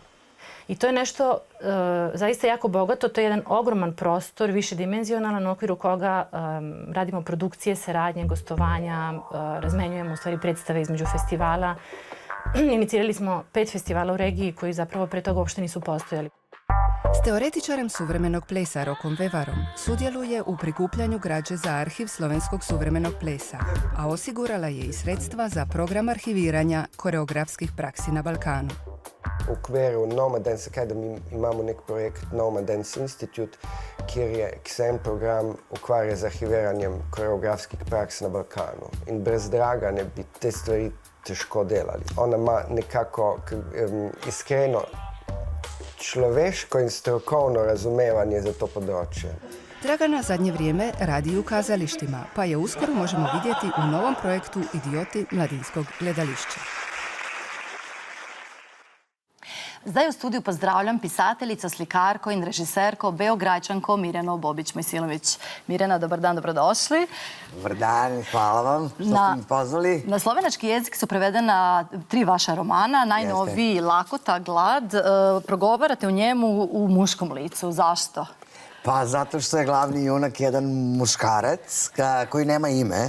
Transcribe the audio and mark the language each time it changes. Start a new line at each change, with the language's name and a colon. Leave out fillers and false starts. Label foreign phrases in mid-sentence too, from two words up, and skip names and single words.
Serbian: I to je nešto zaista jako bogato, to je jedan ogroman prostor, višedimenzionalan u okviru koga radimo produkcije, saradnje, gostovanja, razmenjujemo u stvari predstave između festivala. Inicirali smo 5 festivala u regiji koji zapravo pre toga uopšte nisu postojali.
Croatian: S teoretičarem suvremenog plesa Rokom Vevarom sudjeluje u prikupljanju građe za arhiv slovenskog suvremenog plesa, a osigurala je i sredstva za program arhiviranja koreografskih praksi na Balkanu.
Slovenian: V okviru Nomad Dance Academy imamo nek projekt Nomad Dance Institute, kjer se en program ukvarja z arhiviranjem koreografskih praks na Balkanu. In brez Dragane bi te stvari težko delali. Ona ima nekako iskreno človeško in strokovno razumevanje za to področje.
Croatian: Dragana zadnje vrijeme radi u kazalištima, pa je uskoro možemo vidjeti u novom projektu Idioti mladinskog gledališća.
Slovenian: Zdaj v studiu pozdravljam pisateljico, slikarko in režiserko Beograjčanko Mirjano Bobić-Mojsilović.
Serbian: Mirjana, dobar dan, dobrodošli. Dobar dan, hvala vam što ste mi pozvali. Na slovenački jezik su prevedena 3 vaša romana, najnoviji Lakota, Glad. Progovarate u njemu u muškom licu. Zašto? Pa zato što je glavni junak jedan muškarac koji nema ime.